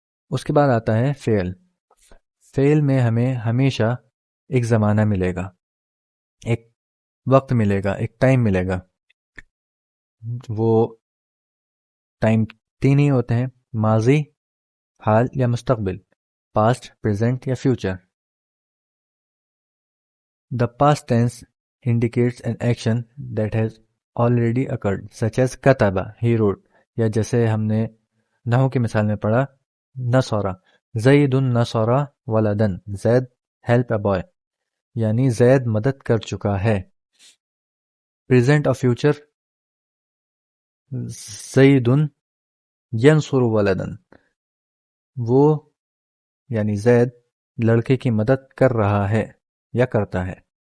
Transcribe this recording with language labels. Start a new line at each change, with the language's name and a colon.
Urdu: اس کے بعد آتا ہے فعل. فعل میں ہمیں ہمیشہ ایک زمانہ ملے گا، ایک وقت ملے گا، ایک ٹائم ملے گا. وہ ٹائم تین ہی ہوتے ہیں: ماضی، حال یا مستقبل، پاسٹ، پریزنٹ یا future.
English: The past tense indicates an action that has already occurred, such as kataba, he wrote.
Urdu: یا جیسے ہم نے نحو کی مثال میں پڑھا، نصرہ،
Arabic: زید نصرہ ولدن،
Urdu: زید
English: help a boy،
Urdu: یعنی زید مدد کر چکا ہے. present اور future،
Arabic: زید ینصر ولدن،
Urdu: وہ یعنی زید لڑکے کی مدد کر رہا ہے یا کرتا ہے.